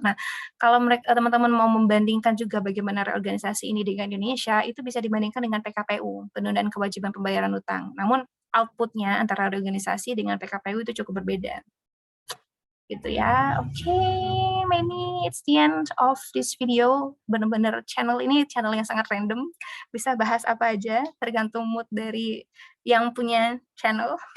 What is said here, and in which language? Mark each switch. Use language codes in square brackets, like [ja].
[id] Nah, kalau teman-teman mau membandingkan juga bagaimana reorganisasi ini dengan Indonesia, itu bisa dibandingkan dengan PKPU, penundaan kewajiban pembayaran utang. Namun output-nya antara organisasi dengan PKPU itu cukup berbeda. Gitu ya. [en] Oke, Manny, it's the end of this video. [id] Bener-bener channel ini channel yang sangat random. Bisa bahas apa aja, tergantung mood dari yang punya channel.